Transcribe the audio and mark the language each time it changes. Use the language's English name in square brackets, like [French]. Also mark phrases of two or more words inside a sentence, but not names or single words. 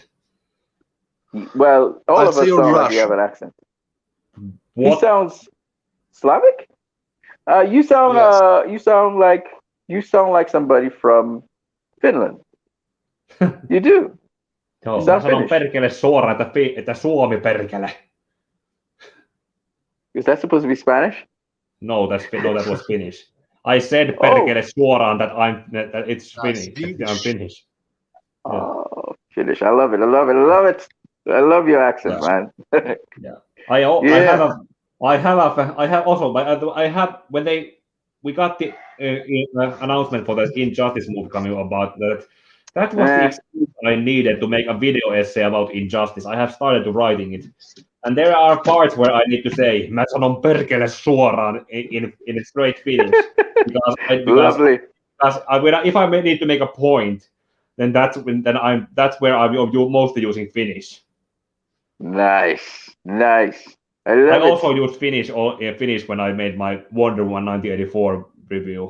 [English] well, all I'd of say us you're sound like we have Russian. an accent. He What? sounds Slavic? Yes. You sound like somebody from Finland. You do. You [Finnish] Joo, mä [English] sound [Finnish] sanon [English] Finnish. [Finnish] perkele suoraan, että Suomi perkele. [English] Is that supposed to be Spanish? No, that was Finnish. I said Oh, [Finnish] perkele suoraan [English] that it's That's Finnish. That I'm Swedish. Finnish. Yeah, oh, Finnish. I love it. I love it. I love it. I love your accent, yeah, man. yeah. I have Yeah. a I have also but I have when we got the announcement for the Injustice movie coming about that. That was the Eh, excuse I needed to make a video essay about Injustice. I have started to writing it. And there are parts where I need to say, [Finnish] mä sanon perkele suoraan [English] in straight Finnish. lovely. Because if I need to make a point, then that's where I'm mostly using Finnish. Nice. Nice. I I love it. also used Finnish when I made my Wonder Woman 1984 review.